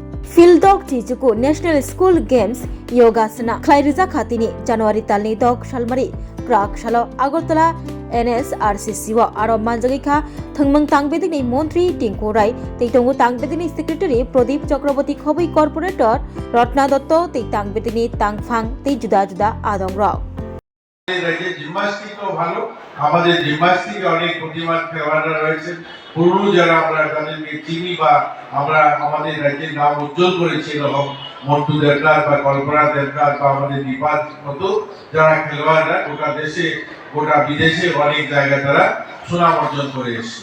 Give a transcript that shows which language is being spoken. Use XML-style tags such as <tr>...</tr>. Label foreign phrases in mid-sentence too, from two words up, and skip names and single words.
<trp>Fildok Chichuku National School Games Yogasana Khlairija Khatini January Talni Dok Shalmari Prak Shalo Agartala NSRCC wa aro manjagika thangmang tangbedini Montri Tinku Rai Teitongu tangbedini Secretary Pradip Chakraborty Khobui Corporator Ratna Dotto Tei tangbedini Tangphang Tei Juda Juda Adong Rao</trp> <bn>জিমন্যাস্টিকও ভালো আমাদের জিমন্যাস্টিকে অনেক প্রতিমান খেলোয়াড়রা রয়েছে পুরনো যারা আমরা তাদেরকে চিনি বা আমরা আমাদের রাজ্যের নাম উজ্জ্বল করেছি এরকম মন্টু দেবনাথ বা কল্পনা দেবনাথ বা আমাদের দীপার মতো যারা খেলোয়াড়রা গোটা দেশে গোটা বিদেশে অনেক জায়গায় তারা সুনাম অর্জন করে এসেছে।</bn>